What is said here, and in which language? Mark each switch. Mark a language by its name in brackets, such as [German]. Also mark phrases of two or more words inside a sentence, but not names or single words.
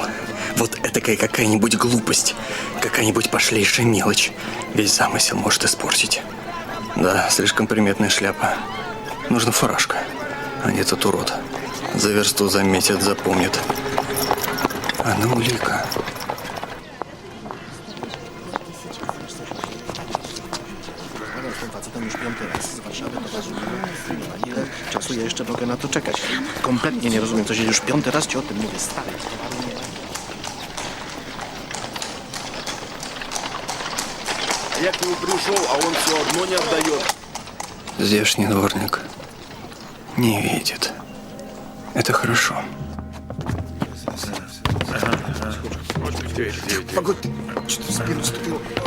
[Russian] Вот этакая какая-нибудь глупость, какая-нибудь пошлейшая мелочь весь замысел может испортить. Да, слишком приметная шляпа. Нужна фуражка. А не этот урод. За версту заметит, запомнит. Она улика. [Polish] Ile czasu ja jeszcze mogę na to czekać? Kompletnie nie rozumiem, co się już piąty raz ci o tym mówię, stary. [Russian] Я к нему пришел, а он все одно не отдает. Здешний дворник не видит. Это хорошо. Погодь, что-то в спину ступил.